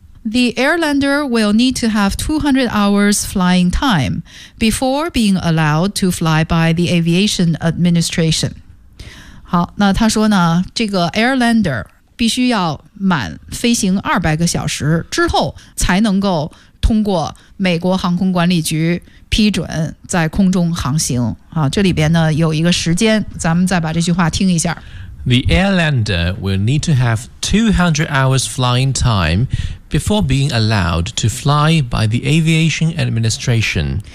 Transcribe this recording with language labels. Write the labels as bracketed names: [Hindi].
[English] The airliner will need to have 200 hours flying time before being allowed to fly by the Aviation Administration. [Chinese] 好，那他说呢，这个 airliner 必须要满飞行200个小时之后才能够通过美国航空管理局批准在空中航行。好，这里边呢有一个时间，咱们再把这句话听一下。 [English] The airliner will need to have 200 hours flying time before being allowed to fly by the Aviation Administration.